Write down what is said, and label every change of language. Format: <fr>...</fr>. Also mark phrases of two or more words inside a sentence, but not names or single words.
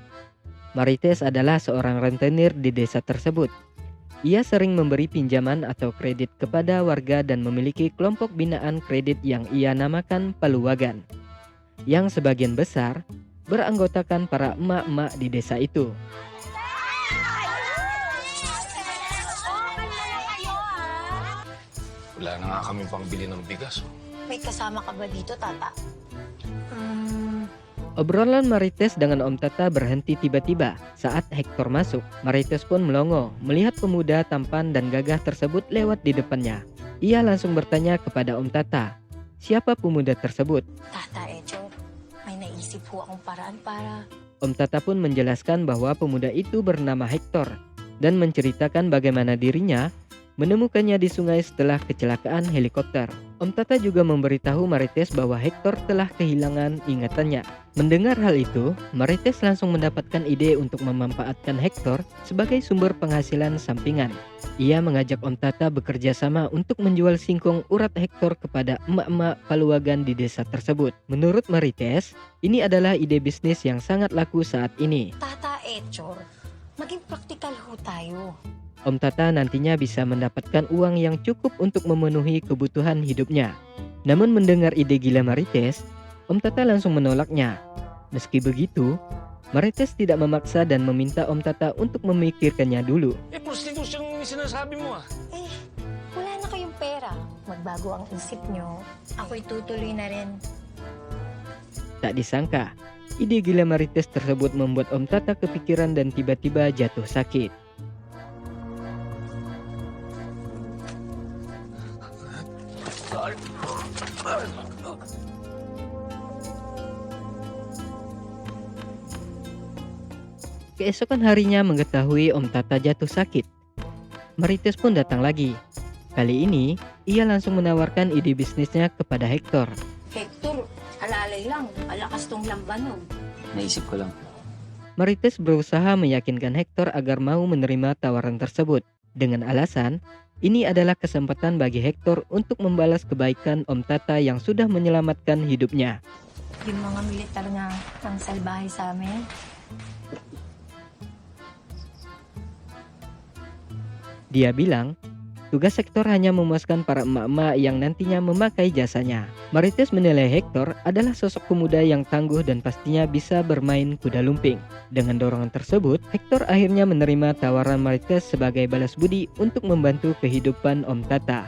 <id>Marites adalah seorang rentenir di desa tersebut. Ia sering memberi pinjaman atau kredit kepada warga dan memiliki kelompok binaan kredit yang ia namakan Paluagan, yang sebagian besar beranggotakan para emak-emak di desa itu.</id> <tl>Wala na nga kami pangbili ng bigas. May kasama ka ba dito, Tata?</tl> <id>Obrolan Marites dengan Om Tata berhenti tiba-tiba saat Hector masuk. Marites pun melongo melihat pemuda tampan dan gagah tersebut lewat di depannya. Ia langsung bertanya kepada Om Tata, siapa pemuda tersebut?</id> <tl>Tata, Echo, may naisip po akong paraan para...</tl> <id>Om Tata pun menjelaskan bahwa pemuda itu bernama Hector dan menceritakan bagaimana dirinya menemukannya di sungai setelah kecelakaan helikopter. Om Tata juga memberitahu Marites bahwa Hector telah kehilangan ingatannya. Mendengar hal itu, Marites langsung mendapatkan ide untuk memanfaatkan Hector sebagai sumber penghasilan sampingan. Ia mengajak Om Tata bekerja sama untuk menjual singkong urat Hector kepada emak-emak Paluagan di desa tersebut. Menurut Marites, ini adalah ide bisnis yang sangat laku saat ini.</id> <tl>Tata, Echo, maging praktikal ho tayo.</tl> <id>Om Tata nantinya bisa mendapatkan uang yang cukup untuk memenuhi kebutuhan hidupnya. Namun mendengar ide gila Marites, Om Tata langsung menolaknya. Meski begitu, Marites tidak memaksa dan meminta Om Tata untuk memikirkannya dulu.</id> <tl>Prostitution yung sinasabi mo Eh, wala na kayong pera. Magbago ang isip nyo. Ako'y tutuloy na rin.</tl> <id>Tak disangka, ide gila Marites tersebut membuat Om Tata kepikiran dan tiba-tiba jatuh sakit. Keesokan harinya mengetahui Om Tata jatuh sakit, Marites pun datang lagi. Kali ini, ia langsung menawarkan ide bisnisnya kepada Hector.</id> <tl>Hector, alalay lang. Alakas tong lamban, no? Naisip ko lang.</tl> <id>Marites berusaha meyakinkan Hector agar mau menerima tawaran tersebut. Dengan alasan, ini adalah kesempatan bagi Hector untuk membalas kebaikan Om Tata yang sudah menyelamatkan hidupnya.</id> <tl>Yung mga militar na ang salbahe sa amin,</tl> <id>Dia bilang, tugas Hector hanya memuaskan para emak-emak yang nantinya memakai jasanya. Marites menilai Hector adalah sosok pemuda yang tangguh dan pastinya bisa bermain kuda lumping. Dengan dorongan tersebut, Hector akhirnya menerima tawaran Marites sebagai balas budi untuk membantu kehidupan Om Tata.</id>